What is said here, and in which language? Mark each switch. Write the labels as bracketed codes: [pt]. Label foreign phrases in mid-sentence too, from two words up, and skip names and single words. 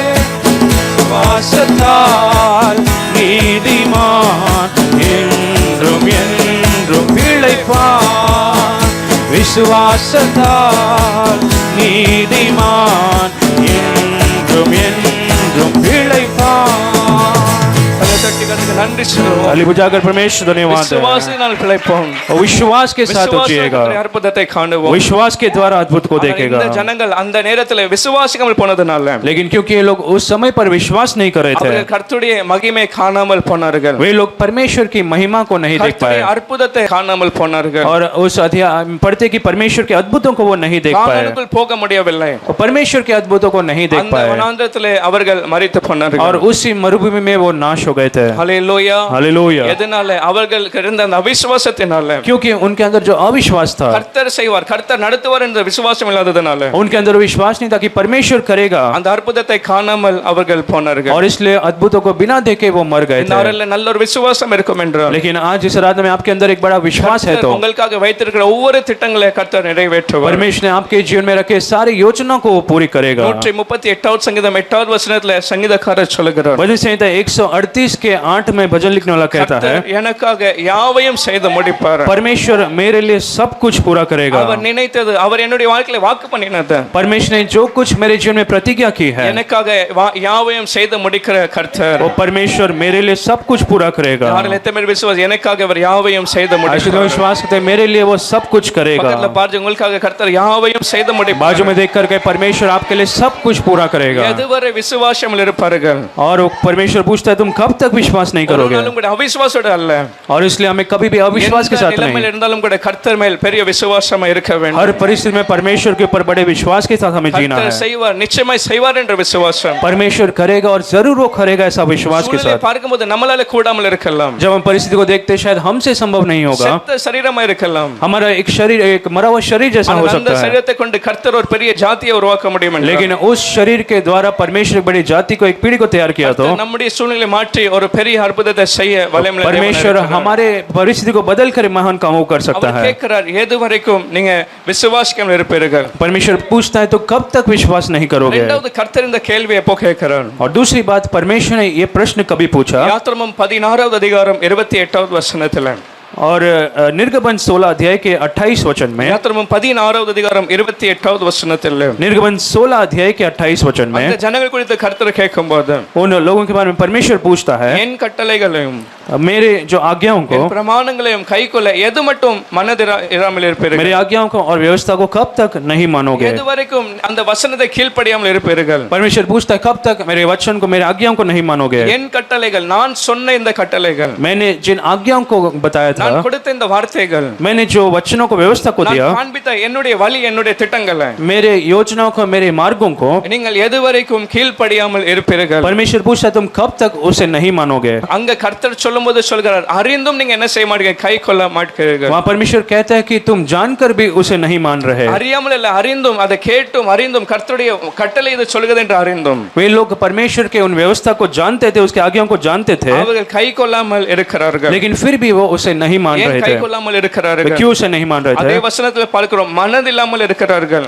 [ta] விசுவாசத்தால் நீதிமான் என்றும் என்றும் பிழைப்பான். விசுவாசத்தால் நீதிமான் என்றும் என்றும் பிழைப்பான். தட்டி கர்த்தருக்கு நன்றி சொல்லுவோம். [hi] ताली बजाकर परमेश्वर धन्यवाद है। [ta] விசுவாசத்தினால் பிழைப்போம். [hi] और विश्वास के साथ वो जिएगा, [ta] விசுவாசத்திலே அற்புதத்தை காணுவோம். [hi] विश्वास के द्वारा अद्भुत को [ta] ஆனால் [hi] देखेगा। [ta] இந்த ஜனங்கள் அந்த நேரத்தில் விசுவாசிக்காமல் போனதுனால [hi] लेकिन क्योंकि ये लोग उस समय पर विश्वास नहीं कर रहे थे, [ta] அவர்கள் கர்த்தருடைய மகிமை காணாமல் போனார்கள். [hi] वे लोग परमेश्वर की महिमा को नहीं देख पाए [ta] கர்த்தருடைய அற்புதத்தை காணாமல் போனார்கள். [hi] और उस अध्याय पढ़ते कि परमेश्वर के अद्भुतों को वो नहीं देख पाए, [ta] கானானுக்குள் போக முடியவில்லை. [hi] और परमेश्वर के अद्भुतों को नहीं देख [ta] அந்த [hi] पाए, [ta] வனாந்திரத்திலே அவர்கள் மரித்து போனார்கள். [hi] और उसी मरुभूमि में वो नाश हो गए थे। [ta] ஹல்லேலூயா. [hi] हालेलुया। [ta] எதனால? அவர்களுக்கு இருந்த அந்த அவிசுவாசத்தினால. [hi] क्योंकि उनके अंदर जो अविश्वास था, [ta] கர்த்தர் செய்வார், கர்த்தர் நடத்துவார் என்ற விசுவாசம் இல்லாததனால [hi] उनके अंदर विश्वास नहीं था कि परमेश्वर करेगा, [ta] அந்த அற்புதத்தை காணாமல் அவர்கள் போனார்கள். [hi] और इसलिए अद्भुतों को बिना देखे वो मर गए [ta] இந்த [hi] थे। [ta] நாளில் நல்ல ஒரு விசுவாசம் இருக்கும் என்றால் [hi] लेकिन आज इस रात में आपके अंदर एक बड़ा विश्वास है, तो [ta] உங்களுக்காக வைத்திருக்கிற ஒவ்வொரு திட்டங்களை கர்த்தர் நிறைவேற்றுவார். [hi] परमेश्वर ने आपके जीवन में रखे सारी योजनाओं को वो पूरी करेगा। [ta] 138வது சங்கீதம் 8வது வசனத்துல சங்கீதக்காரர் சொல்லுகிறார், [hi] भजन संहिता 138 के 8 में भजन लिखने वाला कहता है, [ta] கர்த்தர் எனக்காக யாவையும் செய்து முடிப்பார். [hi] परमेश्वर मेरे लिए सब कुछ पूरा करेगा। [ta] அவர் நினைத்தது, அவர் என்னுடைய வாழ்க்கையில வாக்கு பண்ணினது, [hi] परमेश्वर ने जो कुछ मेरे जीवन में प्रतिज्ञा की है, [ta] எனக்காக யாவையும் செய்து முடிக்கிற கர்த்தர். [hi] वो परमेश्वर मेरे लिए सब कुछ पूरा करेगा। [ta] யாரில் எத்தனை பேர் விசுவாசி எனக்காக அவர் யாவையும் செய்து [hi] ऐसे [ta] முடிப்பார்? [hi] लोग विश्वास करते हैं मेरे लिए वो सब कुछ [ta] பக்கத்துல [hi] करेगा। [ta] பாருங்க, உங்களுக்காக கர்த்தர் யாவையும் செய்து முடிப்பார். [hi] बाजू में देख करके परमेश्वर आपके लिए सब कुछ पूरा करेगा। [ta] எதுவரை விசுவாசம் இருப்பார்கள்? [hi] और वो परमेश्वर पूछता है तुम कब तक विश्वास नहीं [ta] ஒரு [hi] करोगे, [ta] நாளும் கூட அவிசுவாசத்தோட அல்ல. [hi] और इसलिए हमें कभी भी अविश्वास के [ta] எந்த [hi] साथ [ta] நிலைமையில் [hi] नहीं, [ta] இருந்தாலும் கூட கர்த்தர் மேல் பெரிய விசுவாசமா இருக்க வேண்டும். [hi] हर परिस्थिति में परमेश्वर के ऊपर बड़े विश्वास के साथ हमें जीना [ta] கர்த்தர் [hi] है। [ta] செய்வார், நிச்சயமாய் செய்வார் என்ற விசுவாசம். [hi] परमेश्वर करेगा और जरूर वो करेगा ऐसा विश्वास के [ta] சூழ்நிலை [hi] साथ। [ta] பார்க்கும்போது நம்மளால கூடாமல் இருக்கலாம், [hi] जब हम परिस्थिति को देखते हैं शायद हमसे संभव नहीं होगा, [ta] செத்த சரீரமா இருக்கலாம், [hi] हमारा एक शरीर एक मरा हुआ शरीर जैसा हो [ta] ஆனால் அந்த [hi] सकता है, [ta] சரீரத்தை கொண்டு கர்த்தர் ஒரு பெரிய ஜாதியை உருவாக்க முடியும் என்றால், [hi] लेकिन उस शरीर के द्वारा परमेश्वर एक बड़ी जाति को एक पीढ़ी को तैयार किया तो [ta] நம்முடைய சூழ்நிலை மாற்றி ஒரு பெரிய அற்புதத்தை செய்ய வல்லமையுள்ள தேவனாய் [hi] परमेश्वर [ta] இருக்கிறார். [hi] हमारे परिस्थिति को बदल कर महान कामों कर सकता [ta] அவர் [hi] है। [ta] கேட்கிறார், எது வரைக்கும் நீங்க விசுவாசிக்காமல் இருப்பீர்கள்? [hi] परमेश्वर पूछता है तो कब तक विश्वास नहीं करोगे। [ta] இரண்டாவது கர்த்தர் இந்த கேள்வியை எப்போ கேட்கிறார்? [hi] और दूसरी बात, परमेश्वर ने ये प्रश्न कभी पूछा, [ta] யாத்திராகமம் 16வது அதிகாரம் 28வது வசனத்துல, [hi] और निर्गमन 16 अध्याय के 28 वचन में, [ta] யாத்திராகமம் 16வது அதிகாரம் 28வது வசனத்துல [hi] निर्गमन 16 अध्याय के 28 वचन [ta] அந்த [hi] में [ta] ஜனங்கள் குறித்து கர்த்தர் கேட்கும்போது, [hi] उन लोगों के बारे में परमेश्वर पूछता है, [ta] என் கட்டளைகளையும் [hi] मेरे जो आज्ञाओं को, [ta] என் பிரமாணங்களையும் கைக்கொள்ள எது மட்டும் மனதிராமல் இருப்பீர்கள்? [hi] मेरी आज्ञाओं को और व्यवस्था को कब तक नहीं मानोगे। [ta] எது வரைக்கும் அந்த வசனத்தை கீழ்ப்படியாமல் இருப்பீர்கள்? [hi] परमेश्वर पूछता है कब तक मेरे वचन को, मेरे आज्ञाओं को नहीं मानोगे। [ta] என் கட்டளைகள், நான் சொன்ன இந்த கட்டளைகள், [hi] मैंने जिन आज्ञाओं को बताया था, [ta] நான் கொடுத்த இந்த வார்த்தைகள், [hi] मैंने जो वचनों को व्यवस्था को [ta] நான் [hi] दिया, [ta] காண்பித்த என்னுடைய வழி, என்னுடைய திட்டங்களை [hi] मेरे योजनाओं को, मेरे मार्गों को, [ta] நீங்கள் எது வரைக்கும் கீழ்ப்படியாமல் இருப்பீர்கள்? [hi] परमेश्वर पूछता है तुम कब तक उसे नहीं मानोगे। [ta] அங்க கர்த்தர் சொல்லும்போது சொல்கிறார், அறிந்தும் நீங்க என்ன செய்ய மாட்டீங்க, கை கொள்ள மாட்டீர்கள். [hi] वहाँ परमेश्वर कहता है कि तुम जानकर भी उसे नहीं मान रहे। [ta] அறியாமல் இல்ல, அறிந்தும், அதை கேட்டும் அறிந்தும், கர்த்தருடைய கட்டளை இது சொல்கிறது என்று அறிந்தும் [hi] वे लोग परमेश्वर के उन व्यवस्था को जानते थे, उसके आज्ञाओं को जानते थे, [ta] அவர்கள் கை கொள்ளாமல் இருக்கிறார்கள். [hi] लेकिन फिर भी वो उसे नहीं मान [ta] ஏன் [hi] रहे [ta] கை [hi] थे। [ta] கொள்ளாமல் [hi] वे [ta] இருக்கிறார்கள்? [hi] क्यों उसे नहीं मान रहे [ta] அதே [hi] थे। [ta] வசனத்துல பார்க்கிறோம், மனதில்லாமல் இருக்கிறார்கள்.